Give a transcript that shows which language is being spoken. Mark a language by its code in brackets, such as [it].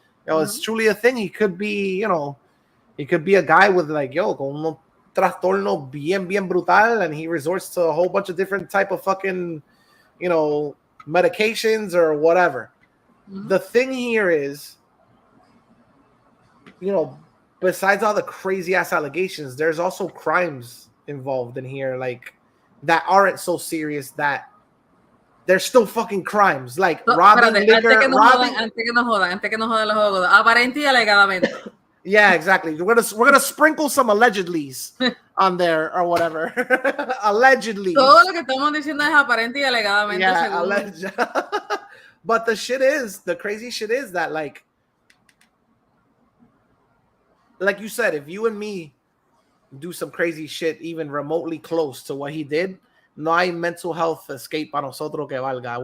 [en] It's truly a thing. He could be, he could be a guy with like, [es] con un trastorno bien brutal, [en] and he resorts to a whole bunch of different type of fucking, medications or whatever. Mm-hmm. The thing here is, besides all the crazy ass allegations, there's also crimes involved in here, like that aren't so serious that they're still fucking crimes, like robbing liquor. [es] Antes que no jodan los juegos, aparente y alegadamente. [en] Yeah, exactly. We're gonna sprinkle some allegedlys on there or whatever. Allegedly. [es] Todo lo que estamos diciendo es aparente y alegadamente. [en] Yeah, But the crazy shit is that like you said, if you and me do some crazy shit even remotely close to what he did, [es] no hay mental health escape para nosotros que valga.